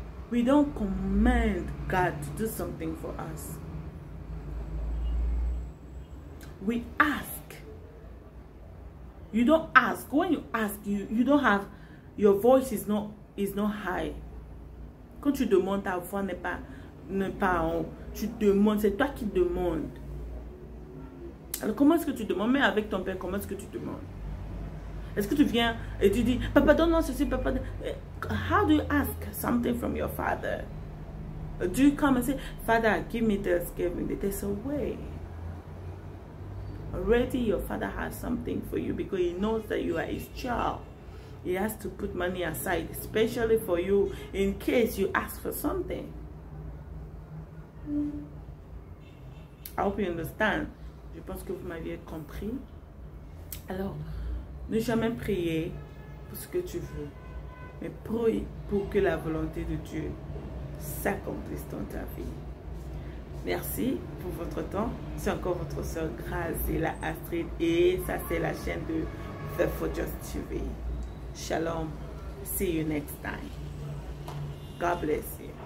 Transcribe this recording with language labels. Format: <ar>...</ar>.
<en>We don't command God to do something for us. We ask. You don't ask. When you ask, you don't have, your voice is not high.</en> <fr>Quand tu demandes, ta voix n'est pas en haut. Tu demandes, c'est toi qui demandes. Alors comment est-ce que tu demandes? Mais avec ton père, comment est-ce que tu demandes? Est-ce que tu viens et tu dis, papa donne-moi ceci, papa.</fr> <en>How do you ask something from your father? Do you come and say, Father, give me this, give me this? There's a way. Already your father has something for you because he knows that you are his child. He has to put money aside, especially for you, in case you ask for something. I hope you understand.</en> <fr>Je pense que vous m'aviez compris. Alors, ne jamais prier pour ce que tu veux, mais prie pour que la volonté de Dieu s'accomplisse dans ta vie. Merci pour votre temps. C'est encore votre soeur Graziella Astrid et ça c'est la chaîne de The Fortress TV. Shalom.</fr> <en>See you next time. God bless.</en>